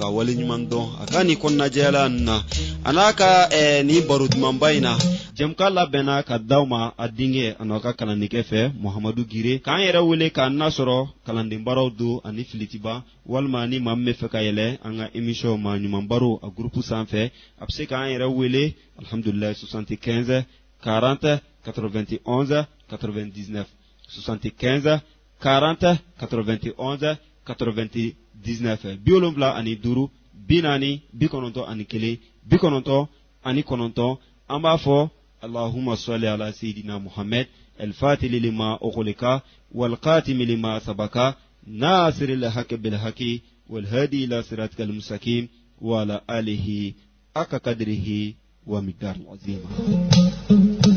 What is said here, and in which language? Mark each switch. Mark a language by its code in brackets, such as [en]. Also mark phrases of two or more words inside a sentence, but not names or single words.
[bm] wale ɲuman dɔn a ka nin kɔnɔnajɛya ninnu na a n'a ka nin baro dumanba in na jɛmukan labɛnna ka d'aw ma a denkɛ a n'aw ka kalannikɛ fɛ Muhamadu Gire k'an yɛrɛ wele k'an nasɔrɔ kalandenbaraw don ani filitiba walima ni maa min bɛ fɛ ka yɛlɛ an ka émission maa ɲuman baro a groupe sanfɛ a bɛ se k'an yɛrɛ wele alhamdulilayi 75 40 91 99 75 40 91 [ar] 99 75 [bm] ani 5 40 91 99 99 an b'a fɔ [ar] اللهم صل على سيدنا محمد الفاتح لما أغلق والقاتم لما سبق ناصر الحق بالحق والهادي إلى صراطك المستقيم وعلى آله حق قدره ومقدار عظيم